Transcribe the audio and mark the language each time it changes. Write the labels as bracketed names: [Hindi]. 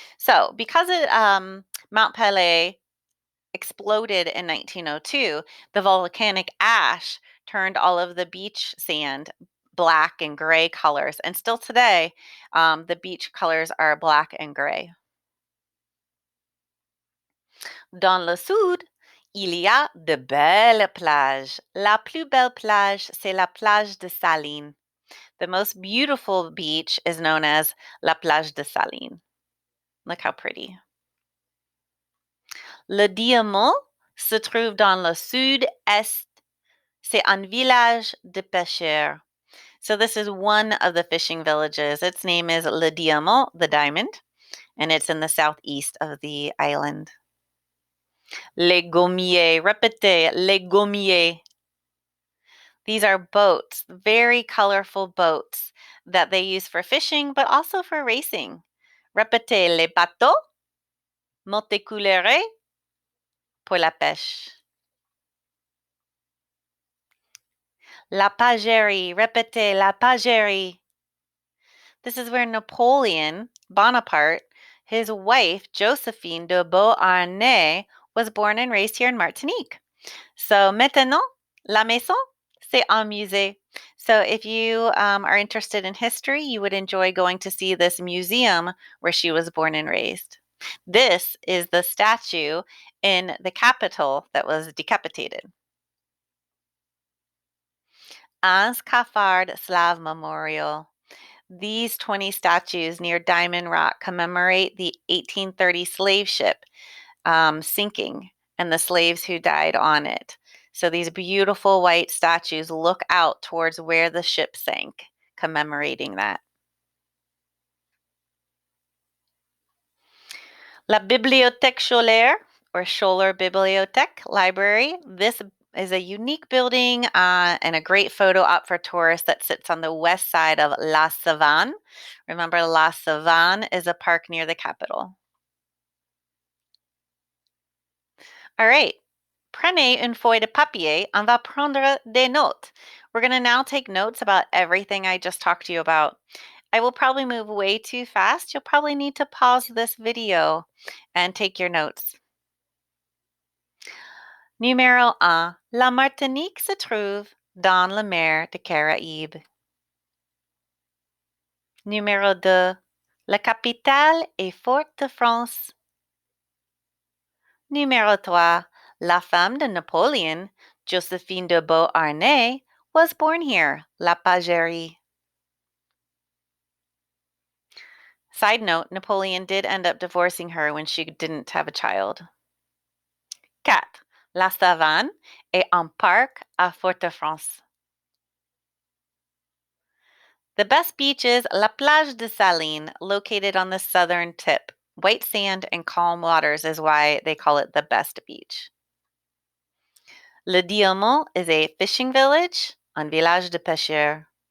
[English] So because Mount Pelé exploded in 1902, the volcanic ash turned all of the beach sand black and gray colors. And still today, the beach colors are black and gray. [French] Dans le sud, il y a de belles plages. La plus belle plage, c'est la plage de Salines. [English] The most beautiful beach is known as la plage de Salines. Look how pretty. [French] Le Diamant se trouve dans le sud-est. C'est un village de pêcheurs. [English] So this is one of the fishing villages. Its name is Le Diamant, the diamond, and it's in the southeast of the island. [French] Les gommiers, répétez, les gommiers. [English] These are boats, very colorful boats that they use for fishing, but also for racing. [French] Répétez, les bateaux multicouleurs pour la pêche. La pagerie, répétez, la pagerie. [English] This is where Napoleon Bonaparte, his wife, Josephine de Beauharnais, was born and raised here in Martinique. [French] So maintenant, la maison, c'est un musée. [English] So if you are interested in history, you would enjoy going to see this museum where she was born and raised. This is the statue in the capital that was decapitated. Anse Caffard Slav Memorial. These 20 statues near Diamond Rock commemorate the 1830 slave ship sinking and the slaves who died on it. So these beautiful white statues look out towards where the ship sank, commemorating that. La Bibliothèque Scolaire, or Scholler Bibliothèque Library. This is a unique building and a great photo op for tourists that sits on the west side of La Savane. Remember, La Savane is a park near the capital. All right. [French] Prenez une feuille de papier, on va prendre des notes. [English] We're going to now take notes about everything I just talked to you about. I will probably move way too fast. You'll probably need to pause this video and take your notes. [French] Numéro 1. La Martinique se trouve dans la mer des Caraïbes. Numéro 2. La capitale est Fort-de-France. Numéro 3. La femme de Napoleon, Josephine de Beauharnais, [English] was born here, [French] La Pagerie. [English] Side note, Napoleon did end up divorcing her when she didn't have a child. 4. [French] La savane est un parc à Fort-de-France. [English] The best beach is La Plage de Saline, located on the southern tip. White sand and calm waters is why they call it the best beach. Le Diamant is a fishing village, [French] un village de pêcheurs.